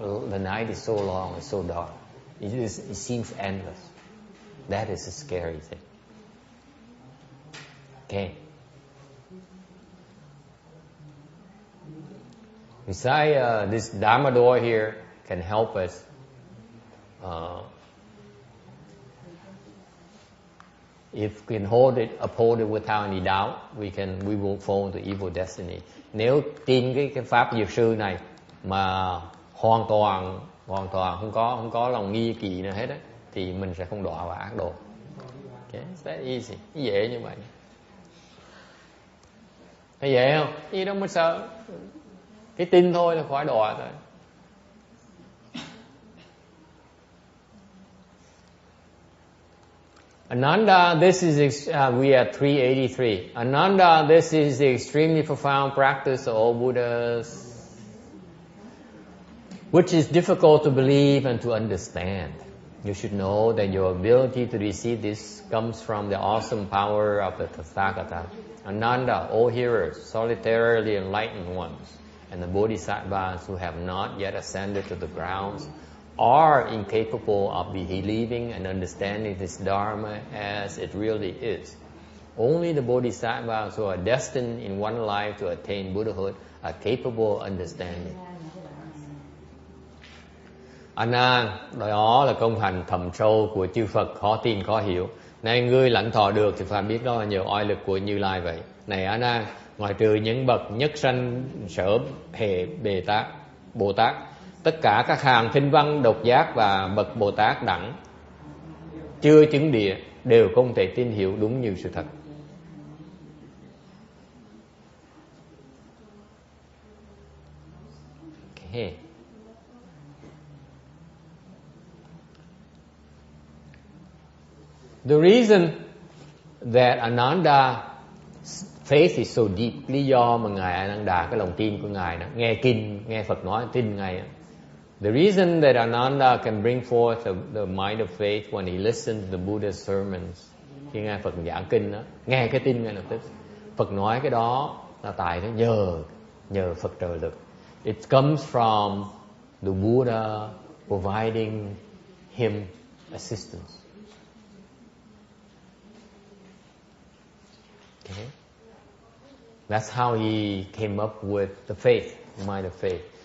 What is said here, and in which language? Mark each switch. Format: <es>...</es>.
<en>The night is so long, it's so dark. It seems endless. That is a scary thing. Okay. Besides, this Dharma door here can help us if we can uphold it without any doubt, we won't fall into evil destiny.</en> <vi>Nếu tin cái pháp diệt sư này mà hoàn toàn không có lòng nghi kỵ nào hết á, thì mình sẽ không đọa vào ác độ.</vi> <en>Okay, it's that easy,</en> <vi>dễ như vậy. Thấy dễ không? Gì đâu mà sợ. Cái tin thôi là khỏi đọa thôi.</vi> <en>Ananda, this is, we are 383. Ananda, this is the extremely profound practice of all Buddhas, which is difficult to believe and to understand. You should know that your ability to receive this comes from the awesome power of the Tathagata. Ananda, all hearers, solitarily enlightened ones, and the Bodhisattvas who have not yet ascended to the grounds are incapable of believing and understanding this Dharma as it really is. Only the Bodhisattvas who are destined in one life to attain Buddhahood are capable of understanding.</en> <vi>A Nan, đó là công hành thầm sâu của chư Phật, khó tin khó hiểu. Này ngươi lãnh thọ được thì phải biết đó là nhờ oai lực của Như Lai vậy. Này A Nan, ngoài trừ những bậc nhất sanh sở hệ Bồ Tát, tất cả các hàng thinh văn độc giác và bậc Bồ Tát đẳng chưa chứng địa đều không thể tin hiểu đúng như sự thật.</vi> <en>Okay. The reason that Ananda faith is so deep,</en> <vi>lý do mà ngài Ananda, cái lòng tin của ngài đó, nghe kinh, nghe Phật nói tin ngài.</vi> <en>The reason that Ananda can bring forth the mind of faith when he listens to the Buddha's sermons,</en> <vi>khi nghe Phật giảng kinh đó, nghe cái tin ngay lập tức. Phật nói cái đó là tại nó nhờ Phật trợ lực.</vi> <en>It comes from the Buddha providing him assistance. Okay. That's how he came up with the faith, the mind of faith.</en>